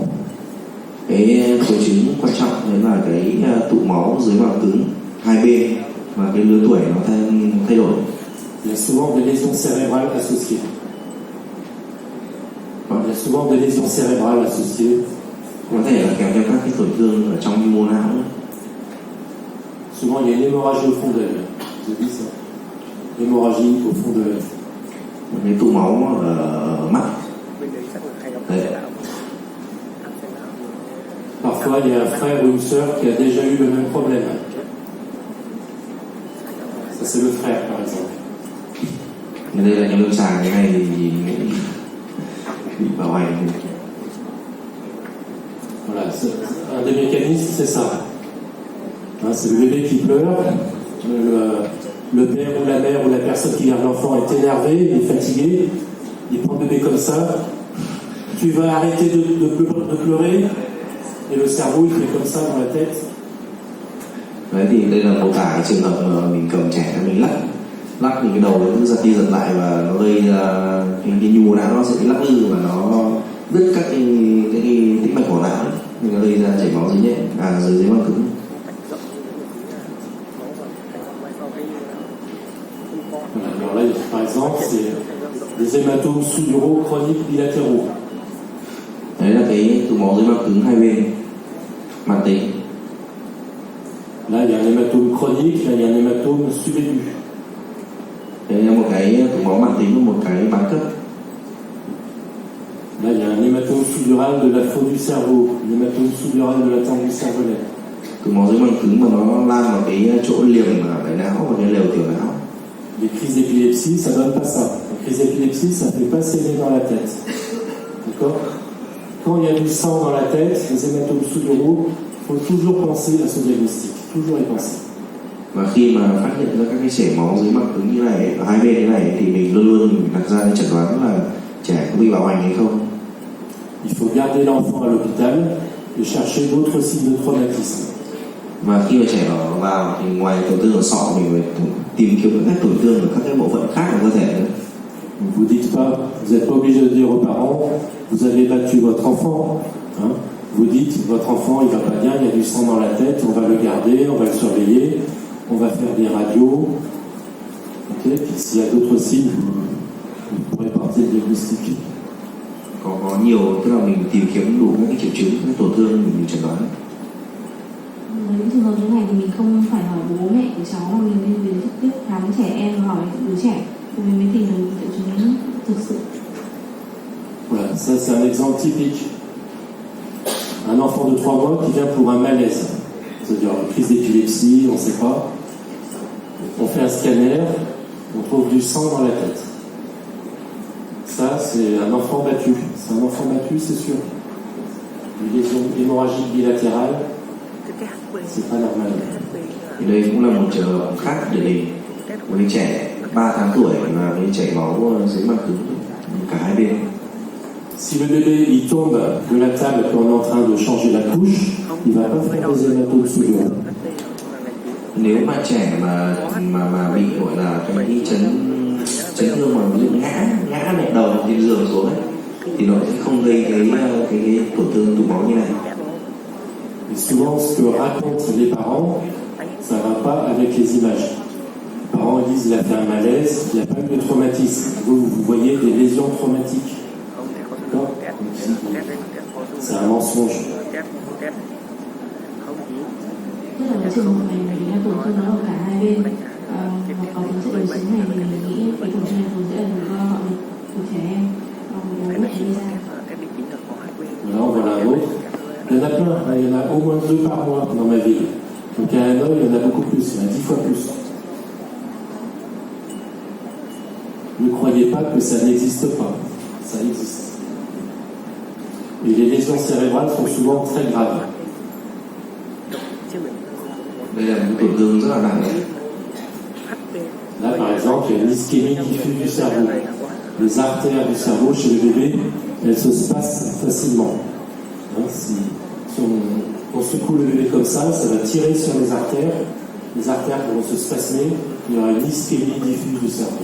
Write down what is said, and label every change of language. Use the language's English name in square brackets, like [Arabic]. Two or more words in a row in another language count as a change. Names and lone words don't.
[Vietnamese] Cái triệu chứng quan trọng đấy là cái tụ máu dưới màng cứng hai bên và cái lứa tuổi nó thay đổi. [French] Il y a souvent des lésions cérébrales associées. Il y a souvent des lésions cérébrales associées. [Vietnamese] Có thể là kèm theo các cái tổn thương ở trong mô não. [French] Souvent, il y a une hémorragie au fond de l'œil. Vous avez dit ça? Hémorragie au fond de l'œil. [Vietnamese] Một cái tụ máu ở mắt. Đấy. [French] Parfois, il y a un frère ou une sœur qui a déjà eu le même problème. Ça, c'est le frère, par exemple. [Vietnamese] Đây là những lâm sàng cái này thì bị bạo hành. [French] Voilà, un des mécanismes, c'est ça. Hein, c'est le bébé qui pleure, le père ou la mère ou la personne qui garde l'enfant est énervé, il est fatigué, il prend le bébé comme ça. Tu vas arrêter de pleurer, et le cerveau il fait comme ça dans la tête. [Vietnamese] Đấy thì đây là mô tả cái trường hợp mà mình cầm trẻ mình lắc thì cái đầu nó cứ giật đi giật lại và nó gây ra cái nhu mô não nó sẽ lắc lư và nó đứt các cái tĩnh mạch của não, thì nó gây ra chảy máu dưới nhẹ dưới màng cứng. [French] Alors là, par exemple, c'est des hématomes sous-duraux chroniques bilatéraux. [Vietnamese] Đấy là cái tụ máu dưới màng cứng hai bên mãn tính. [French] Là, il y a un hématome chronique, là, il y a un hématome subaigu. [Vietnamese] Đây là một cái tụ máu mãn tính và một cái bán cấp. [French] Là, il y a un hématome sous-dural de la faune du cerveau, un hématome sous-dural de la tente du cervelet. [Vietnamese] Tụ máu dưới màng cứng mà nó lan vào cái chỗ liềm ở đại não và cái lều tiểu não. [French] Les crises d'épilepsie, ça donne pas ça. La crise d'épilepsie, ça fait pas saigner dans la tête. D'accord? Quand il y a du sang dans la tête, les hématomes sous-duraux, il faut toujours penser à ce diagnostic. Toujours y penser. [Vietnamese] Và khi mà phát hiện ra các cái chảy máu dưới màng cứng như này ở hai bên như này thì mình luôn luôn đặt ra cái chẩn đoán là trẻ có bị bạo hành hay không. [French] Il faut garder l'enfant à l'hôpital et chercher d'autres signes de traumatisme. [Vietnamese] Và khi mà trẻ vào thì ngoài tổn thương ở sọ mình phải tìm kiếm các tổn thương ở các cái bộ phận khác của cơ thể nữa. [French] Vous dites pas, vous n'êtes pas obligé de dire aux parents, vous avez battu votre enfant. Hein? Vous dites, votre enfant il va pas bien, il y a du sang dans la tête, on va le garder, on va le surveiller, on va faire des radios. Okay? Puis s'il y a d'autres signes, vous pourrez partir le diagnostic. [Vietnamese] Có nhiều, tức là mình tìm kiếm đủ các cái triệu chứng, các tổn thương mình chẩn đoán. Với những trường hợp như này thì mình không phải hỏi bố mẹ của cháu mà mình nên đến trực tiếp khám trẻ em và hỏi đứa trẻ thì mình mới tìm được triệu chứng thực sự. [French] Voilà, ça c'est un exemple typique. Un enfant de 3 mois qui vient pour un malaise, c'est-à-dire une crise d'épilepsie, on ne sait pas. On fait un scanner, on trouve du sang dans la tête. Ça, c'est un enfant battu. C'est un enfant battu, c'est sûr. Une lésion hémorragique bilatérale, c'est pas normal. [Vietnamese] Thì đây cũng là một trường hợp khác điển hình. Một đứa trẻ 3 tháng tuổi mà bị chảy máu dưới màng cứng cả hai bên. [French] Si le bébé il tombe de la table quand on est en train de changer la couche, il va pas faire des hématomes sous-duraux. [Vietnamese] Nếu mà trẻ mà bị gọi là cái chấn thương mà ví dụ ngã mẹ đầu trên giường xuống ấy, thì nó sẽ không gây cái tổn thương tụ máu như này. [French] Et souvent, ce que racontent les parents, ça ne va pas avec les images. Les parents disent qu'il a fait un malaise, il n'y a pas eu de traumatisme. Vous voyez des lésions traumatiques. D'accord? C'est un mensonge. [Vietnamese] Tức là cái trường hợp này thì nó tổn thương nó ở cả hai bên, và có tính chất đối xứng này thì mình nghĩ cái tổn thương này thường sẽ là do họ của trẻ em bố mẹ gây ra. [French] Là on voit un autre. Il y en a plein, il y en a au moins 2 par mois dans ma ville. Donc à Hanoï, il y en a beaucoup plus, il y en a 10 fois plus. Ne croyez pas que ça n'existe pas, ça existe. Et les lésions cérébrales sont souvent très graves. [Vietnamese] Đây là một tổn thương rất là nặng đấy. [French] Là, par exemple, il y a une ischémie diffuse du cerveau. Les artères du cerveau chez le bébé, elles se spacent facilement. Hein, si on secoue le bébé comme ça va tirer sur les artères vont se spasmer, il y aura une ischémie diffuse du cerveau.